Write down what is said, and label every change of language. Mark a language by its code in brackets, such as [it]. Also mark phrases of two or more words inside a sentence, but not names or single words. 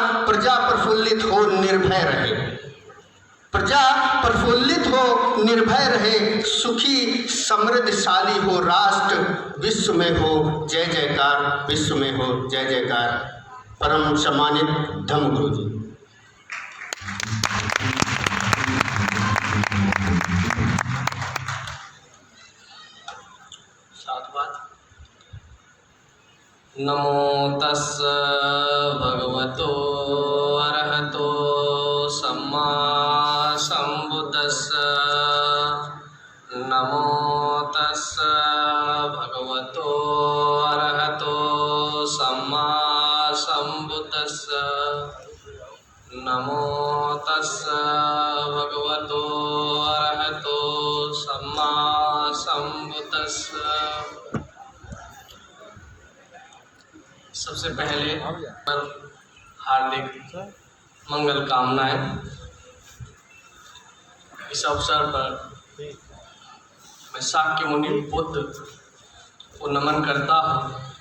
[hi] प्रजा प्रफुल्लित हो, निर्भय रहे। प्रजा प्रफुल्लित हो, निर्भय रहे। सुखी समृद्धशाली हो राष्ट्र, विश्व में हो जय जयकार, विश्व में हो जय जयकार। परम सम्मानित धम्म गुरु जी। [pi] नमो तस्स भगवतो अरहतो सम्मा संबुद्दस्स। नमो तस्स भगवतो अरहतो सम्मा संबुद्दस्स। नमो तस्स भगवतो अरहतो सम्मा संबुद्दस्स। [hi] सबसे पहले हार्दिक मंगल कामनाएं। इस अवसर पर मैं शाक्य मुनि बुद्ध को नमन करता हूँ।